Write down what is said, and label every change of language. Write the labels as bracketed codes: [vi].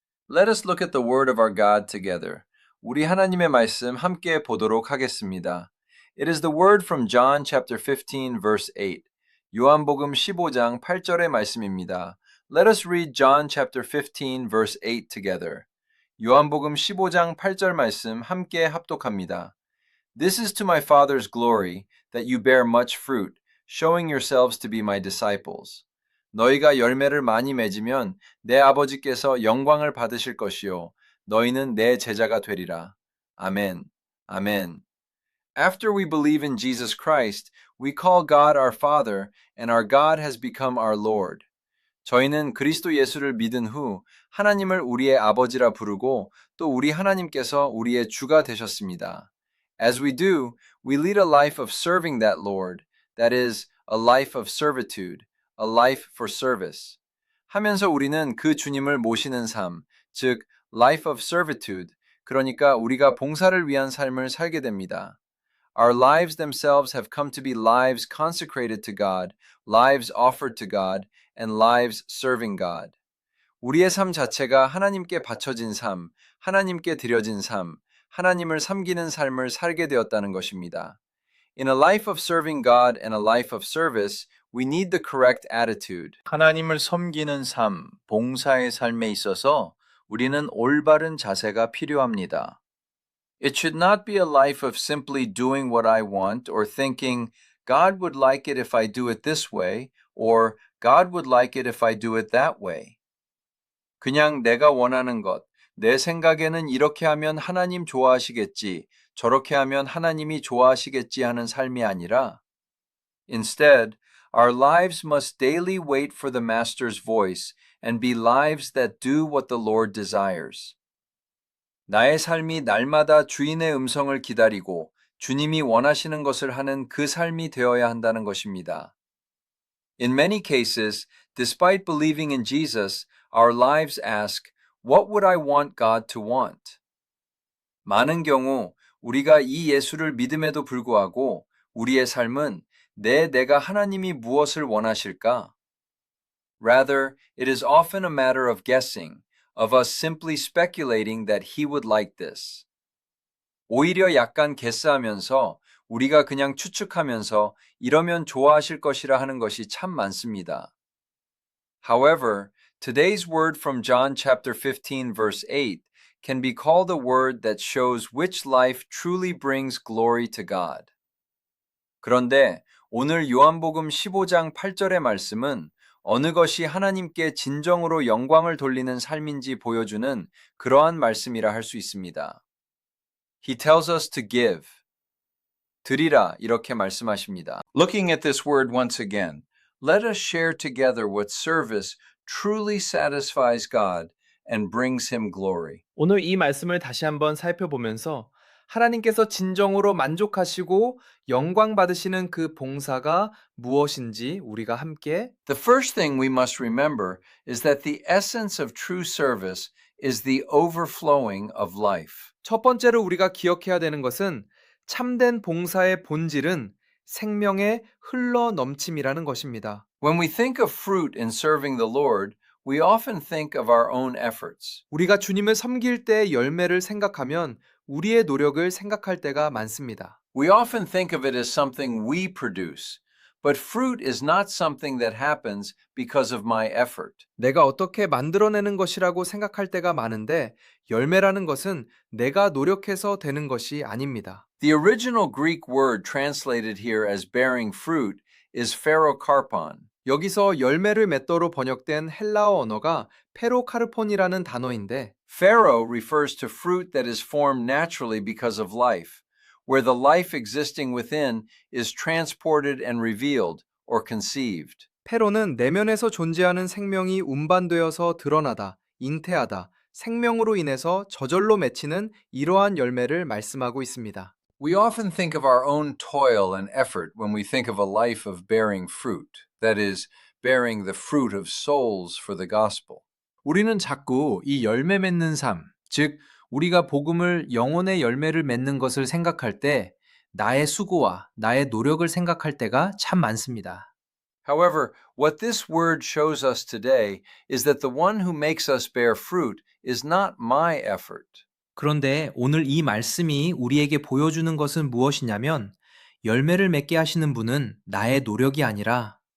[en] Let us look at the word of our God together. [ko] 우리 하나님의 말씀 함께 보도록 하겠습니다. [en] It is the word from John chapter 15 verse 8. [ko] 요한복음 15장 8절의 말씀입니다. [en] Let us read John chapter 15 verse 8 together. [ko] 요한복음 15장 8절 말씀 함께 합독합니다. [en] This is to my Father's glory that you bear much fruit, showing yourselves to be my disciples. [ko] 너희가 열매를 많이 맺으면 내 아버지께서 영광을 받으실 것이요 너희는 내 제자가 되리라. 아멘. 아멘. [en] After we believe in Jesus Christ, we call God our Father, and our God has become our Lord. [ko] 저희는 그리스도 예수를 믿은 후 하나님을 우리의 아버지라 부르고 또 우리 하나님께서 우리의 주가 되셨습니다. [en] As we do, we lead a life of serving that Lord, that is, a life of servitude, a life for service. [ko] 하면서 우리는 그 주님을 모시는 삶, 즉, [en] life of servitude, [ko] 그러니까 우리가 봉사를 위한 삶을 살게 됩니다. [en] Our lives themselves have come to be lives consecrated to God, lives offered to God, and lives serving God. [ko] 우리의 삶 자체가 하나님께 바쳐진 삶, 하나님께 드려진 삶, 하나님을 섬기는 삶을 살게 되었다는 것입니다. [en] In a life of serving God and a life of service, we need the correct attitude. [ko] 하나님을 섬기는 삶, 봉사의 삶에 있어서 우리는 올바른 자세가 필요합니다. [en] It should not be a life of simply doing what I want or thinking, God would like it if I do it this way, or God would like it if I do it that way. [ko] 그냥 내가 원하는 것, 내 생각에는 이렇게 하면 하나님 좋아하시겠지, 저렇게 하면 하나님이 좋아하시겠지 하는 삶이 아니라, [en] Instead, our lives must daily wait for the Master's voice and be lives that do what the Lord desires. [ko] 나의 삶이 날마다 주인의 음성을 기다리고 주님이 원하시는 것을 하는 그 삶이 되어야 한다는 것입니다. [en] In many cases, despite believing in Jesus, our lives ask, What would I want God to want? [ko] 많은 경우 우리가 이 예수를 믿음에도 불구하고 우리의 삶은 내가 하나님이 무엇을 원하실까? [en] Rather, it is often a matter of guessing, of us simply speculating that he would like this. [ko] 오히려 약간 guess하면서 우리가 그냥 추측하면서 이러면 좋아하실 것이라 하는 것이 참 많습니다. [en] However, today's word from John chapter 15 verse 8 can be called a word that shows which life truly brings glory to God. [ko] 그런데 오늘 요한복음 15장 8절의 말씀은 어느 것이 하나님께 진정으로 영광을 돌리는 삶인지 보여주는 그러한 말씀이라 할 수 있습니다. [en] He tells us to give. [ko] 드리라 이렇게 말씀하십니다. [en] Looking at this word once again, let us share together what service truly satisfies God and brings him glory. [ko] 오늘 이 말씀을 다시 한번 살펴보면서 하나님께서 진정으로 만족하시고 영광 받으시는 그 봉사가 무엇인지 우리가 함께 [en] The first thing we must remember is that the essence of true service is the overflowing of life. [ko] 첫 번째로 우리가 기억해야 되는 것은 참된 봉사의 본질은 생명의 흘러 넘침이라는 것입니다. [en] When we think of fruit in serving the Lord, we often think of our own efforts. [ko] 우리가 주님을 섬길 때의 열매를 생각하면 우리의 노력을 생각할 때가 많습니다. [en] We often think of it as something we produce, but fruit is not something that happens because of my effort. [ko] 내가 어떻게 만들어내는 것이라고 생각할 때가 많은데 열매라는 것은 내가 노력해서 되는 것이 아닙니다. [en] The original Greek word translated here as bearing fruit is pharokarpon. [ko] 여기서 열매를 맺도로 번역된 헬라어 언어가 페로카르폰이라는 단어인데 [en] Pharo refers to fruit that is formed naturally because of life, where the life existing within is transported and revealed or conceived. [ko] 페로는 내면에서 존재하는 생명이 운반되어서 드러나다, 잉태하다, 생명으로 인해서 저절로 맺히는 이러한 열매를 말씀하고 있습니다. [en] We often think of our own toil and effort when we think of a life of bearing fruit, that is, bearing the fruit of souls for the gospel. [ko] 우리는 자꾸 이 열매 맺는 삶, 즉 우리가 복음을 영혼의 열매를 맺는 것을 생각할 때 나의 수고와 나의 노력을 생각할 때가 참 많습니다. [en] However, what this word shows us today is that the one who makes us bear fruit is not my effort. [ko] 그런데 오늘 이 말씀이 우리에게 보여주는 것은 무엇이냐면 열매를 맺게 하시는 분은 나의 노력이 아니라